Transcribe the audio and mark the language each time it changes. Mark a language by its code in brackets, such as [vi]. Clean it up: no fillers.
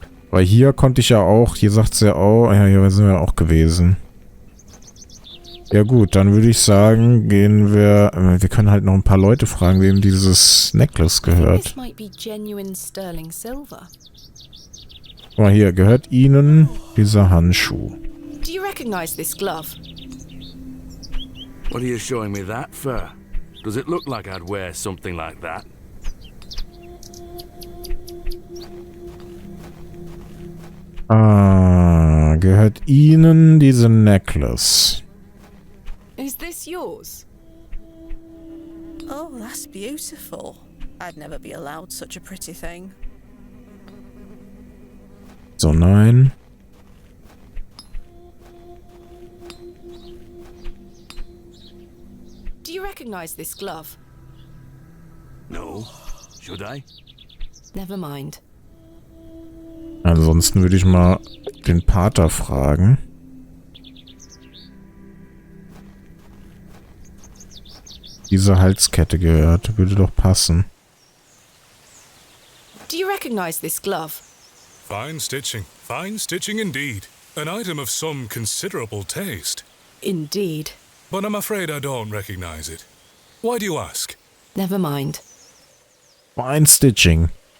[de] Weil hier konnte ich ja auch, hier sagt es ja auch, ja, hier sind wir auch gewesen. Ja gut, dann würde ich sagen, gehen wir können halt noch ein paar Leute fragen, wem dieses Necklace gehört. Guck mal hier, gehört Ihnen dieser Handschuh? [en] Do you recognize this glove? What are you showing me that for? Does it look like I'd wear something like that? [de] Ah, gehört Ihnen diese Necklace? [en] Is this yours? Oh, that's beautiful. I'd never be allowed such a pretty thing. [de] So, nein. [en] Do you recognize this glove? No. Should I? Never mind. [de] Ansonsten würde ich mal den Pater fragen. Diese Halskette gehört, würde doch passen. [en] Do you recognize this glove? Fine stitching indeed. An item of some considerable taste. Indeed. But I'm afraid I don't recognize it. Why do you ask? Never mind. Fine stitching.